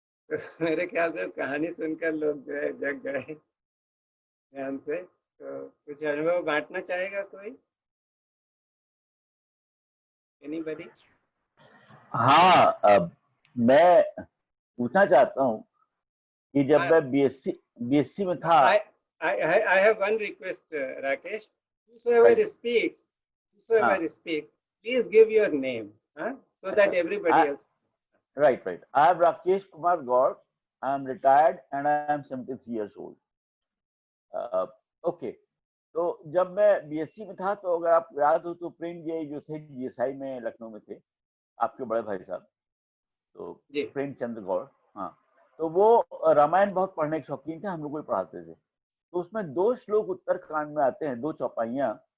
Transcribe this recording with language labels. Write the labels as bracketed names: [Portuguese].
[Hindi] तो मेरे ख्याल से कहानी सुनकर लोग जो है जग गए ध्यान से। तो कुछ अनुभव बांटना चाहेगा कोई, एनीबॉडी? हाँ, मैं पूछना चाहता हूँ कि जब मैं बीएससी में था। [English] I have one request, Rakesh. Whosoever Right. speaks, [Hindi] हाँ, [English] please give your name, so that everybody else. Right. I am Rakesh Kumar Gaur. I am retired and I am 73 years old. Okay. [Hindi] तो जब मैं BSc में था, तो अगर आप याद हो तो प्रेम जी जो थे जीएसआई में लखनऊ में थे, आपके बड़े भाई साहब, तो प्रेमचंद्र गौड़। हाँ, तो वो रामायण बहुत पढ़ने के शौकीन थे, हम लोग को पढ़ाते थे। तो उसमें दो श्लोक उत्तरकांड में आते हैं, दो चौपाइयां।